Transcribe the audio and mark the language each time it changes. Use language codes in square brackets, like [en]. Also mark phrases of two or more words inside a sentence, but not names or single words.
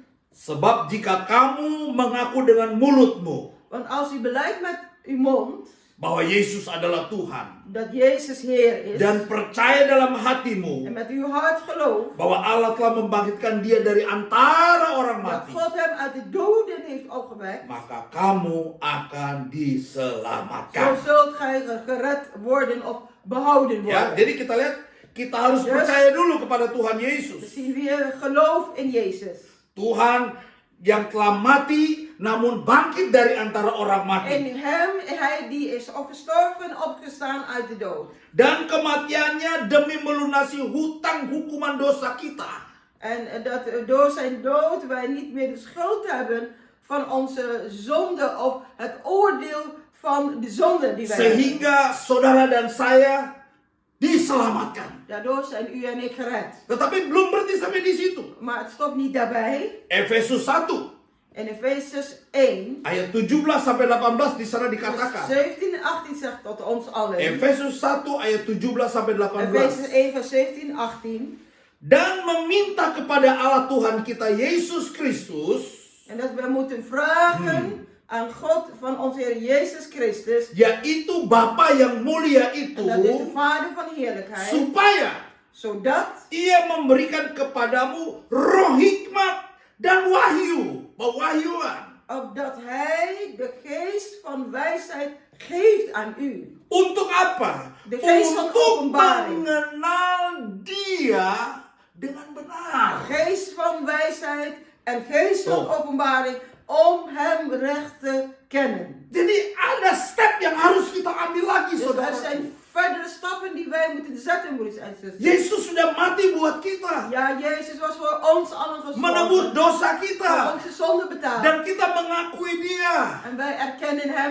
[id] Sebab jika kamu mengaku dengan mulutmu [nl] Want als u beleidt met uw mond [id] bahwa Yesus adalah Tuhan [nl] dat Jezus Heer is, [id] dan percaya dalam [nl] en [id] hatimu [nl] met uw hart gelooft [id] bahwa Allah telah membangkitkan Dia dari antara orang [nl] dat [id] mati, [nl] God hem uit de doden heeft opgewekt, [id] maka kamu akan [nl] zo [id] diselamatkan. [nl] zult gij gered worden of behouden [id] Ya, [nl] worden. [id] jadi kita lihat kita harus Yes. percaya dulu kepada Tuhan [nl] We [id] Yesus. [nl] zien weer geloof in Jezus. [id] Tuhan yang telah mati namun bangkit dari antara orang mati. [nl] In hem, hij die is opgestorven, opgestaan uit de dood. [id] Dan kematiannya demi melunasi hutang hukuman dosa kita. [nl] En dat door zijn dood wij niet meer de schuld hebben van onze zonde of het oordeel van de zonde die wij hebben. [id] Sehingga saudara dan saya diselamatkan. [nl] Daardoor zijn u en ik gered. [id] Tetapi belum berhenti sampai di situ. [nl] Maar het stopt niet daarbij. [id] Efesus 1 [nl] In Efesius 1, [id] ayat 17 sampai 18 di sana [nl] vers [id] dikatakan. [nl] 17 en 18 zegt tot ons allen. [id] Efesus 1 ayat 17 sampai [nl] Efesius [id] 18. [nl] 1 vers 17 18. [id] Dan meminta kepada Allah Tuhan kita Yesus Kristus, [nl] En dat we moeten vragen aan God van onze Heer Jezus Christus. [id] yaitu Bapa yang mulia [nl] En [id] itu, [nl] dat is de Vader van heerlijkheid. [id] supaya [nl] Zodat [id] Ia memberikan kepadamu roh hikmat dan wahyu, pewahyuan. [nl] opdat Hij de geest van wijsheid geeft aan u. [id] Untuk apa? [nl] De geest van [id] Untuk [nl] openbaring. [id] mengenal Dia dengan benar. [nl] Geest van wijsheid en geest van Oh. openbaring om Hem recht te kennen. [id] Jadi ada step yang harus kita ambil lagi, [nl] Dus [id] saudara. [nl] er zijn verdere stappen die wij moeten zetten, broeders en zusters. [id] Yesus sudah mati buat kita, [nl] Ja, Jezus was voor ons allen [id] menebus [nl] gestorven. [id] dosa [nl] Voor [id] kita, [nl] onze zonde betaald. [id] dan kita mengakui Dia [nl] En wij erkennen Hem